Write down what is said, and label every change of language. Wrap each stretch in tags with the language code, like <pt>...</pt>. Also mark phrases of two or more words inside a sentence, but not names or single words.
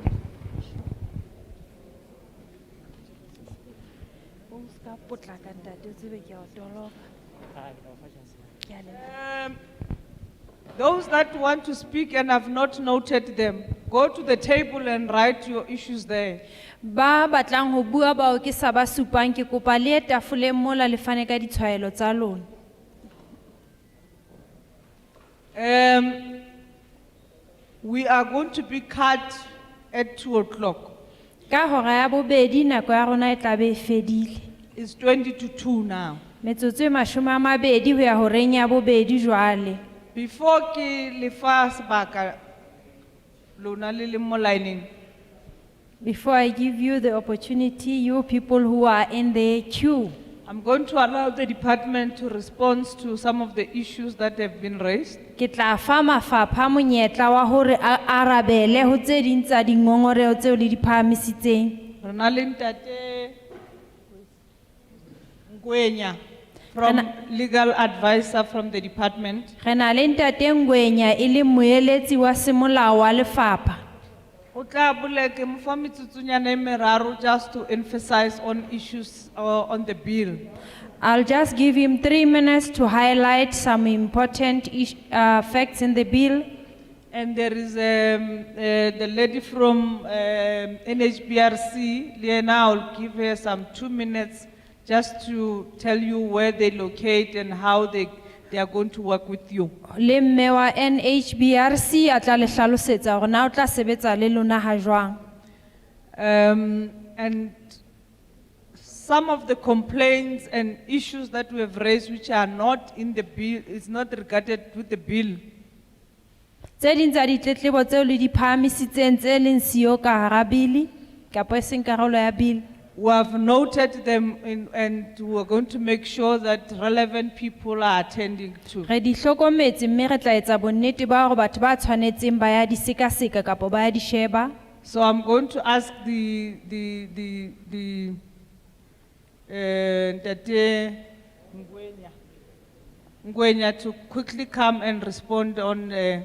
<en>Those that want to speak and have not noted them, go to the table and write your issues there.</en> <st>Ba batlang ho bua ba o ke sa ba supang ke kopa le tafoleng mola le fane ka ditshwaelo tsa lona.</st> <en>We are going to be cut at 2 o'clock.</en> <st>Ka hora ya bobedi nako ya rona e tla be e fedile.</st> <en>It's 20 to 2 now.</en> <st>Metsotso e 20 ho ya horeng ya bobedi jwale. Before ke le fa sebaka lona le le mo lining.</st> <en>Before I give you the opportunity, you people who are in the queue, I'm going to allow the department to respond to some of the issues that have been raised.</en> <st>ke tla fa mafapha monyetla wa hore a arabele ho tse ding tsa dingongoreo tseo le di phahamisitseng. Re na le Ntate Ngwenya</st> <en>from legal advisor from the department.</en> <st>Re na le Ntate Ngwenya e le moeletsi wa semolao wa lefapha. O tla boleke mo fa metsotsonyana e meraro</st> <en>just to emphasize on issues on the bill. I'll just give him 3 minutes to highlight some important facts in the bill. And there is the lady from NHBRC, Liena, I'll give her some 2 minutes just to tell you where they locate and how they are going to work with you.</en> <st>Le mme wa NHBRC a tla le hlalosetsa hore na o tla sebetsa le lona ha jwang.</st> <en>And some of the complaints and issues that we have raised which are not in the bill, is not regarded with the bill.</en> <st>Tse ding tsa ditletlebo tseo le di phahamisitseng tse leng siyo ka hara bili kapa e seng karolo ya bili.</st> <en>We have noted them and we are going to make sure that relevant people are attending to.</en> <st>Re di hlokometse mme re tla etsa bonnete ba hore batho ba tshwanetseng ba ya di sekaseka kapa ba ya di sheba.</st> <en>So I'm going to ask the Ntate Ngwenya to quickly come and respond on</en>